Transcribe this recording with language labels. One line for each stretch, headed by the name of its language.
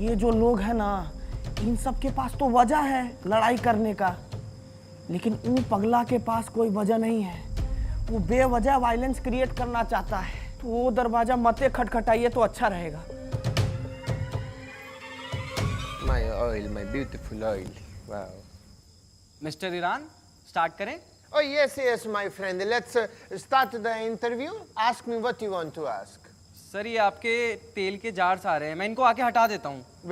Hindi: ये जो लोग हैं ना, इन सब के पास तो वजह है लड़ाई करने का, लेकिन उन पगला के पास कोई वजह नहीं है। वो बेवजह वायलेंस क्रिएट करना चाहता है, तो वो दरवाजा मते खटखटाइए तो अच्छा रहेगा।
English: My oil, my beautiful oil. Wow.
Hindi: Mister Iran, start करें?
English: Oh yes, yes, my friend. Let's start the interview. Ask me what you want to ask.
Hindi: Sir, ये आपके तेल के जार्स आ रहे हैं, मैं इनको आके हटा देता हूँ।